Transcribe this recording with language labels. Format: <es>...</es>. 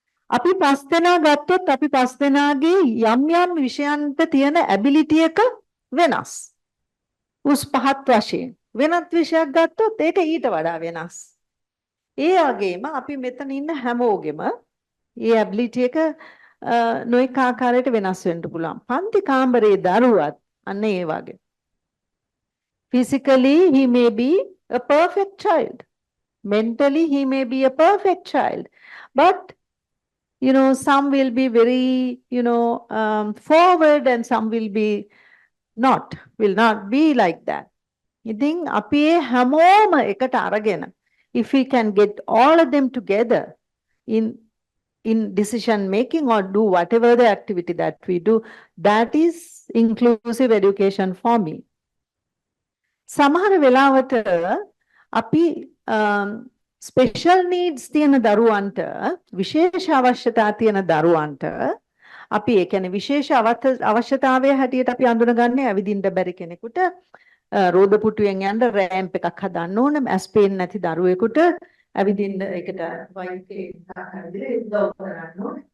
<si>අපි 5 දෙනා ගත්තොත් අපි 5 දෙනාගේ යම් යම් විෂයන්ට තියෙන ඇබිලිටි එක වෙනස්. උස් පහත් වශයෙන් වෙනත් විෂයක් ගත්තොත් ඒක ඊට වඩා වෙනස්. ඒ වගේම අපි මෙතන ඉන්න හැමෝගෙම ඒ ඇබිලිටි එක නොඑක ආකාරයට වෙනස් වෙන්න පුළුවන්. පන්ති කාමරයේ දරුවත් අන්න ඒ වගේ.</si> <en>Physically he may be a perfect child. Mentally he may be a perfect child. But you know, some will be very, forward and some will be will not be like that.</en> <si>ඉතින් අපි හැමෝම එකට අරගෙන</si> <en>if we can get all of them together in decision making or do whatever the activity that we do, that is inclusive education for me.</en> <si>සමහර වෙලාවට අපි special needs තියෙන දරුවන්ට විශේෂ අවශ්‍යතා තියෙන දරුවන්ට අපි ඒ කියන්නේ විශේෂ අවශ්‍යතාවය හැටියට අපි අඳුනගන්නේ ඇවිදින්න බැරි කෙනෙකුට රෝද පුටුවෙන් යන්න රෑම්ප් එකක් හදන්න ඕන, ඇස් පේන්නේ නැති දරුවෙකුට ඇවිදින්න ඒකට වෛද්‍යයෙක් උදව් කරන්න ඕන.</si>